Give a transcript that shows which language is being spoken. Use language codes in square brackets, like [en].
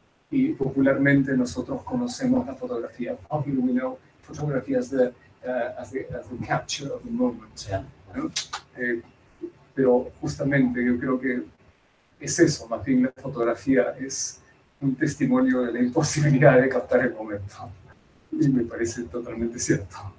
[es] Y popularmente nosotros conocemos la fotografía. [en] Popularly we know photography as the capture of the moment. Yeah. [es] ¿No? Pero justamente yo creo que es eso, más bien la fotografía es un testimonio de la imposibilidad de captar el momento. Y me parece totalmente cierto.